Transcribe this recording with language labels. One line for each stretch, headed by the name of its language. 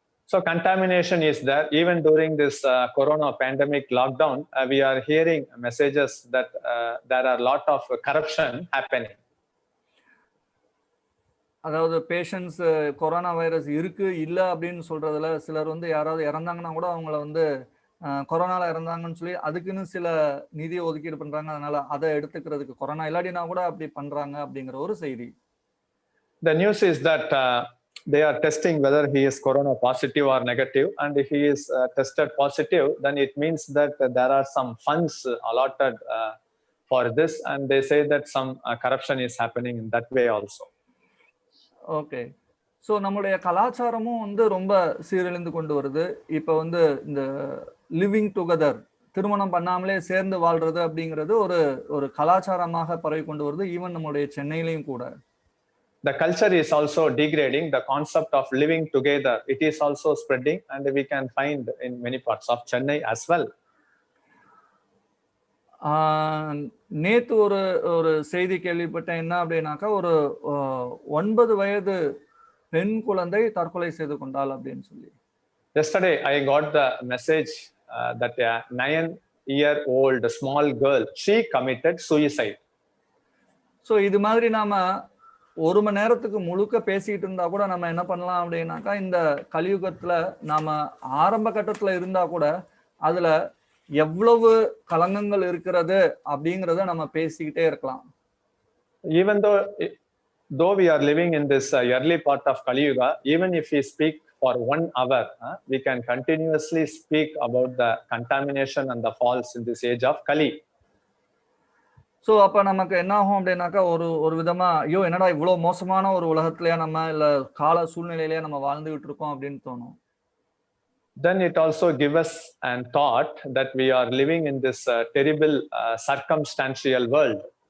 English: So contamination is there. Even during this corona pandemic lockdown, we are hearing messages that there are a lot of corruption happening.
Tamil: அதாவது patients corona virus இருக்கு இல்லை அப்படின்னு சொல்றதுல சிலர் வந்து யாராவது இறந்தாங்கன்னா கூட அவங்கள வந்து கொரோனால இறந்தாங்கன்னு சொல்லி அதுக்குன்னு சில நிதியை ஒதுக்கீடு பண்றாங்க. அதனால அதை எடுத்துக்கிறதுக்கு கொரோனா இல்லாட்டினா கூட அப்படி பண்றாங்க அப்படிங்கிற ஒரு செய்தி.
English: The news is that they are testing whether he is corona positive or negative, and if he is tested positive, then it means that there are some funds allotted for this, and they say that some corruption is happening in that way also.
Tamil: Okay, so நம்மளுடைய கலாச்சாரமும் வந்து ரொம்ப சீரழிந்து கொண்டு வருது. இப்போ வந்து இந்த லிவிங் டுகெதர், திருமணம் பண்ணாமலே சேர்ந்து வாழ்றது அப்படிங்கிறது ஒரு ஒரு கலாச்சாரமாக பரவி கொண்டு வருது, ஈவன் நம்மளுடைய சென்னையிலையும் கூட.
English: The culture is also degrading. The concept of living together, it is also spreading, and we can find in many parts of Chennai as well.
Tamil: நேத்து ஒரு ஒரு செய்தி கேள்விப்பட்டேன். என்ன அப்படின்னாக்கா, ஒரு 9 வயது பெண் குழந்தை தற்கொலை செய்து கொண்டாள் அப்படின்னு சொல்லி.
English: Yesterday I got the message that a 9-year-old small girl, she committed suicide.
Tamil: So இது மாதிரி நாம 1 மணி நேரத்துக்கு முழுக்க பேசிட்டு இருந்தா கூட நம்ம என்ன பண்ணலாம் அப்படின்னாக்கா, இந்த கலியுகத்துல நாம ஆரம்ப கட்டத்துல இருந்தா கூட அதுல எவ்வளவு கலங்கங்கள் இருக்கிறது அப்படிங்கறத நம்ம பேசிக்கிட்டே இருக்கலாம்.
English: Even though we are living in this early part of Kali Yuga, even if we speak for 1 hour, we can continuously speak about the contamination and the falls in this age of Kali.
Tamil: So அப்ப நமக்கு என்ன ஆகும் அப்படின்னாக்கா, ஒரு விதமா ஐயோ என்னடா இவ்வளவு மோசமான ஒரு உலகத்திலேயே நம்ம இல்ல கால சூழ்நிலையிலேயே நம்ம வாழ்ந்துகிட்டு இருக்கோம் அப்படின்னு தோணும்.
English: Then it also gives us an thought that we are living in this terrible circumstantial world.